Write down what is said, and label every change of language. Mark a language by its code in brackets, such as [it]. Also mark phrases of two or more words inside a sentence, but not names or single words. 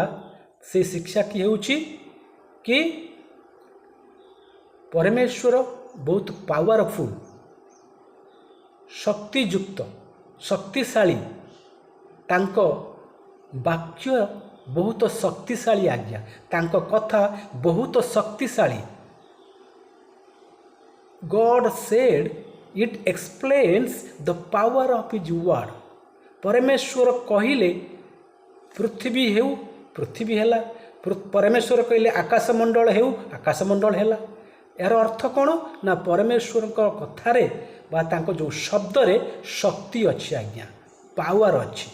[or] ସେ ଶିକ୍ଷାଟି ହେଉଛି କି ପରମେଶ୍ୱର ବହୁତ ପାୱାରଫୁଲ୍, ଶକ୍ତିଯୁକ୍ତ, ଶକ୍ତିଶାଳୀ। ତାଙ୍କ ବାକ୍ୟ ବହୁତ ଶକ୍ତିଶାଳୀ ଆଜ୍ଞା, ତାଙ୍କ କଥା ବହୁତ ଶକ୍ତିଶାଳୀ। [en] God said it explains the power of his word. [or] ପରମେଶ୍ୱର କହିଲେ ପୃଥିବୀ ହେଉ, ପୃଥିବୀ ହେଲା। ପରମେଶ୍ୱର କହିଲେ ଆକାଶମଣ୍ଡଳ ହେଉ, ଆକାଶମଣ୍ଡଳ ହେଲା। ଏହାର ଅର୍ଥ କ'ଣ ନା ପରମେଶ୍ୱରଙ୍କ କଥାରେ ବା ତାଙ୍କ ଯେଉଁ ଶବ୍ଦରେ ଶକ୍ତି ଅଛି ଆଜ୍ଞା, ପାୱାର ଅଛି।